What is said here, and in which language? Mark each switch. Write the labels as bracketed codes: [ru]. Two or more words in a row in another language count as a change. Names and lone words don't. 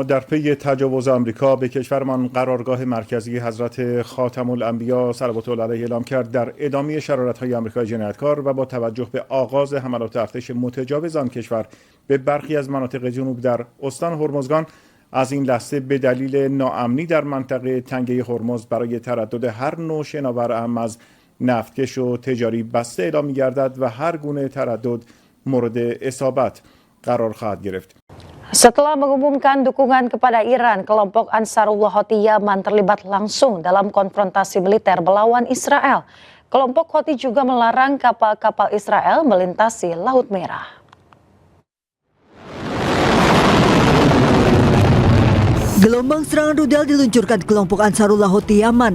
[fa] در پی تجاوز آمریکا به کشورمان قرارگاه مرکزی حضرت خاتم الانبیا [ar] صلوات الله علیه [fa] اعلام کرد در ادامه شرارت‌های آمریکای جنایتکار و با توجه به آغاز حملات ارتش متجاوز آن کشور به برخی از مناطق جنوب در استان هرمزگان، از این لحظه به دلیل ناامنی در منطقه تنگه هرمز برای تردد هر نوع شناور اهم از نفتکش و تجاری بسته اعلام می‌گردد و هر گونه تردد مورد اصابت قرار خواهد گرفت. [id] Setelah mengumumkan dukungan kepada Iran, kelompok Ansarullah Houthi Yaman terlibat langsung dalam konfrontasi militer melawan Israel. Kelompok Houthi juga melarang kapal-kapal Israel melintasi Laut Merah. Gelombang serangan rudal diluncurkan kelompok Ansarullah Houthi Yaman.